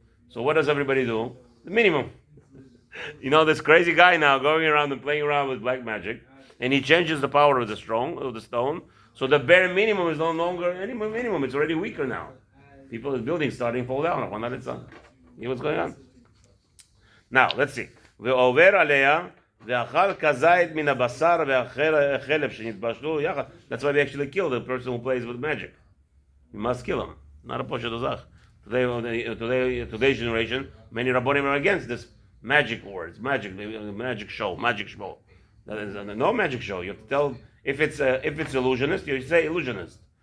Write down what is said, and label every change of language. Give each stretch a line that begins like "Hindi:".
English: So what does everybody do? The minimum. This crazy guy now going around and playing around with black magic, and he changes the power of the stone. So the bare minimum is no longer any minimum. It's already weaker now. People's buildings starting to fall down one at a time. You know what's going on? Now, let's see.
Hebrew: ועובר עליה, ואכל כזית מן הבשר והחלב שנתבשלו יחד.
English: That's why they actually kill the person who plays with magic. You must kill him. Not a poshet ozach. Today's generation, many rabbonim are against this magic words, magic show. That is no magic show. You have to tell if it's illusionist, you say illusionist.